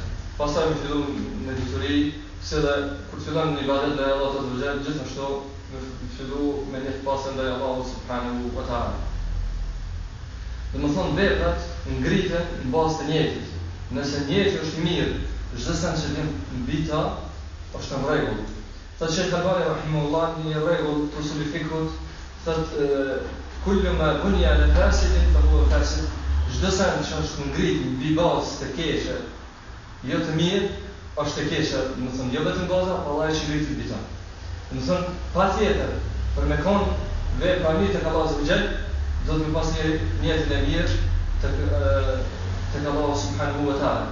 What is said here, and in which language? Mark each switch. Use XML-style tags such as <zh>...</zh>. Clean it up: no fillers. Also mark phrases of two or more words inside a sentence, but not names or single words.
<sq>Pastaj më fillon me dituri, se dhe kur fillon në ibadet ndaj Allahut</sq> <ar>عز وجل,</ar> <sq>gjithashtu më fillu me një të pasën ndaj Allahut</sq> <ar>سبحانه وتعالى.</ar> <sq>Dhe më thonë veprat ngriten në bazë të njetit. Nëse njeti është mirë, çdo sa që vjen mbi ta është në rregull. Thotë Sheikh Albani rahimahullah një rregull të usul fikut, thotë</sq> <ar>كل ما بني على فاسد فهو فاسد.</ar> <sq>Çdo sa që është ngritur mbi bazë të keqe, jo të mirë, është të keqe, do të thonë jo vetëm baza, por Allah që ngritet mbi ta. Do të thonë patjetër për me kon vepra mirë tek Allahu</sq> <ar>عز وجل,</ar> <sq>do të pas një niyetin e mirë tek Allahu</sq> <ar>سبحانه وتعالى.</ar>